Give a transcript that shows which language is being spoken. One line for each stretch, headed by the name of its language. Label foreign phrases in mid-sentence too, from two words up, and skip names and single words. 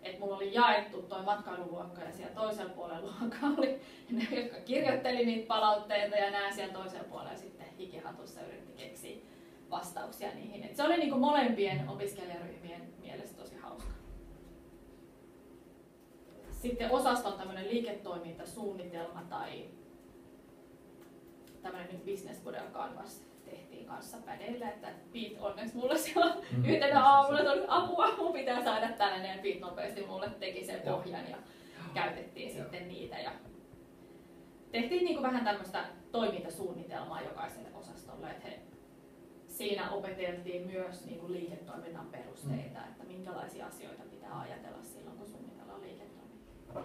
Finnish: että mulla oli jaettu toi matkailuluokka ja siellä toisella puolella luokka oli ne, jotka kirjoitteli niitä palautteita ja nämä siellä toisella puolella sitten hikihatussa yritti keksiä vastauksia niihin. Et se oli niinku molempien opiskelijaryhmien mielestä tosi hauska. Sitten osaston tämmöinen liiketoimintasuunnitelma tai tämmöinen nyt
English: business model canvas
Finnish: tehtiin kanssa pädeillä, että Piit onneksi mulle siellä yhtenä aamulla tuli apua, mun pitää saada tällainen, ja Piit nopeasti mulle teki sen pohjan ja käytettiin sitten niitä. Ja tehtiin niin kuin vähän tämmöistä toimintasuunnitelmaa jokaiselle osastolle, että siinä opeteltiin myös niin kuin liiketoiminnan perusteita, että minkälaisia asioita pitää ajatella silloin, kun suunnitellaan liiketoimintaa.